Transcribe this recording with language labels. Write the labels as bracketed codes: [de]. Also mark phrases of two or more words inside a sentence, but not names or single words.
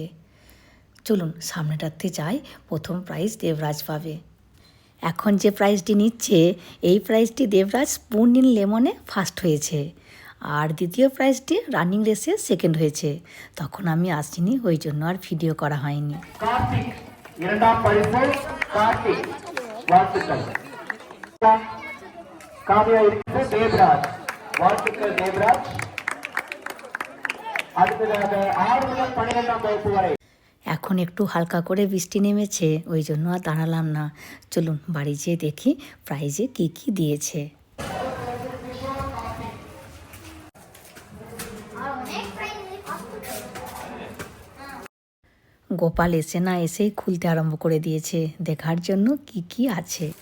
[bn] চলুন সামনেটাতে যাই, প্রথম প্রাইজ দেবরাজ পাবে। এখন যে প্রাইজটি নিচ্ছে এই প্রাইজটি দেবরাজ [en] spoon in lemon [bn] ফার্স্ট হয়েছে। আর দ্বিতীয় প্রাইজটি [en] running race [bn] সেকেন্ড হয়েছে। তখন আমি আসিনি, ওই জন্য আর ভিডিও করা হয়নি। [ta] கார்த்திக் இரண்டாம் பரிசு கார்த்திக் வாழ்த்துக்கள். காவியா இருக்கிறது தேவராஜ், வாழ்த்துக்கள் தேவராஜ். அடுத்ததாக 6 முதல் 12ஆம் வகுப்பு வரை [bn] এখন একটু হালকা করে বৃষ্টি নেমেছে, ওই জন্য আর দাঁড়ালাম না। চলুন বাড়ি যেয়ে দেখি প্রাইজে কি কি দিয়েছে। গোপাল এসে না এসেই খুলতে আরম্ভ করে দিয়েছে, দেখার জন্য কি কি আছে।